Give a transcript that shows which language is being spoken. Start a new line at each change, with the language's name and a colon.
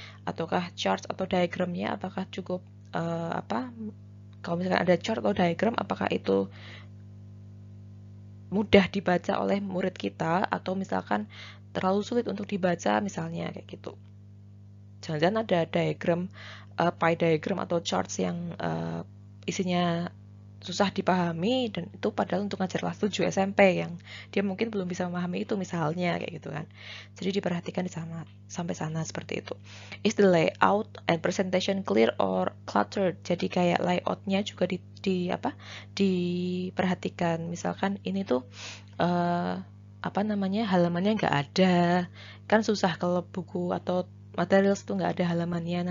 Indonesian: Ataukah charts atau diagramnya apakah cukup kalau misalkan ada chart atau diagram apakah itu mudah dibaca oleh murid kita atau misalkan terlalu sulit untuk dibaca misalnya kayak gitu. Jangan-jangan ada diagram, pie diagram atau charts yang isinya susah dipahami dan itu padahal untuk ngajar kelas 7 SMP yang dia mungkin belum bisa memahami itu misalnya kayak gitu kan. Jadi diperhatikan di sana sampai sana seperti itu.
English: Is the layout and presentation clear or cluttered?
Indonesian: Jadi kayak layoutnya juga diperhatikan. Misalkan ini tuh halamannya nggak ada. Kan susah kalau buku atau materials tuh nggak ada halamannya.